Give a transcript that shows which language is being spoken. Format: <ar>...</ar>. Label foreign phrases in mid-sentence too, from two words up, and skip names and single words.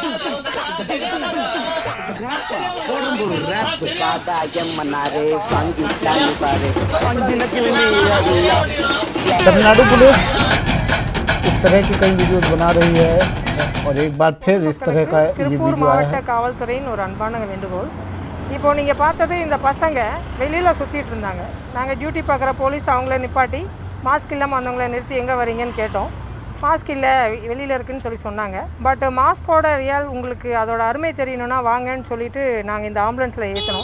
<hi>तमिलनाडु पुलिस इस तरह की कई वीडियोस बना रही है और एक बार फिर इस तरह का ये वीडियो आया है।</hi> <ta>காவல்துறையின் ஒரு அன்பான வேண்டுகோள். இப்போ நீங்கள் பார்த்தது இந்த பசங்க வெளியில் சுற்றிட்டு இருந்தாங்க. நாங்கள் டியூட்டி பார்க்குற போலீஸ் அவங்கள நிப்பாட்டி மாஸ்க் இல்லாமல் வந்தவங்கள நிறுத்தி எங்கே வரீங்கன்னு கேட்டோம். மாஸ்க் இல்லை வெளியில் இருக்குன்னு சொல்லி சொன்னாங்க. பட் மாஸ்கோட ரியல் உங்களுக்கு அதோட அருமை தெரியணும்னா வாங்கன்னு சொல்லிட்டு நாங்கள் இந்த ஆம்புலன்ஸில் ஏற்றினோம்.</ta>